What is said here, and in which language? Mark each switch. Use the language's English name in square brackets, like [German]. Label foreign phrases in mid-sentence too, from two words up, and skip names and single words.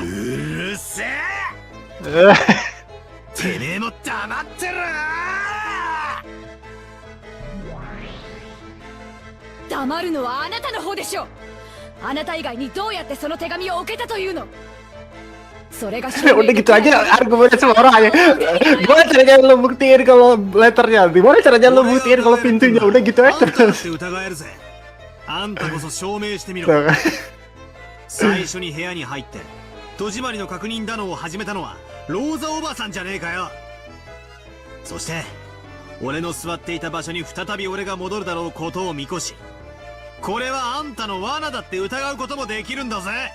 [Japanese] うるせえ。てめえも黙ってろ。黙るのはあなたの方でしょ。あなた以外にどうやってその手紙を置けたというの。それが [Indonesian] Udah gitu aja argumennya semua orang aja. Gimana caranya lo buktiin kalau letternya? Gimana caranya lo buktiin kalau pintunya? Udah gitu [Japanese] あ [Indonesian] aja [Japanese] んただっ [Indonesian] terus. [Japanese] て疑えるぜ。あんたこそ証明してみろ。最初に部屋に入って戸締まりの確認だのを始めたのはローザおばさんじゃねえかよ。そして俺の座っていた場所に再び俺が戻るだろうことを見越し、これはあんたの罠だって疑うこともできるんだぜ。